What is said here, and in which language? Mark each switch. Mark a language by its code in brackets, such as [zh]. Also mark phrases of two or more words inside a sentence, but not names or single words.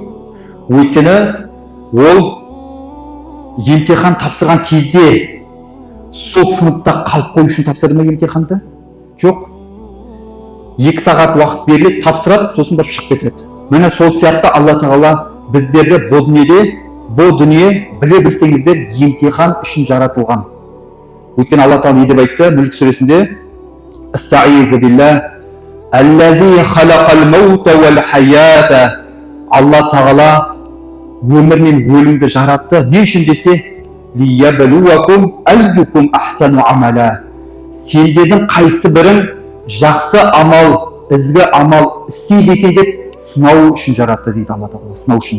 [kk] Өйткені ол емтихан тапсырған кезде сол сыныпта қалып қою үшін тапсырды ма емтиханды? Жоқ. 2 сағат уақыт беріледі, тапсырады, сосын барып шығып кетеді. Міне сол сияқты Алла Тағала біздерді бұл дүние біле білсеңіздер емтихан үшін жаратылған. Өйткені Алла Тағала не деп айтты Мүлк сүресінде? [ar] أستعيذ بالله الذي خلق الموت والحياة. [kk] Алла Тағала өмір мен өлімді жаратты. Не үшін десе? [ar] ليبلوكم أيكم أحسن عملا. [kk] Сендердің қайсы бірің жақсы амал, ізгі амал істейді екен деп сынау үшін жаратты дейді Алла Тағала, сынау үшін.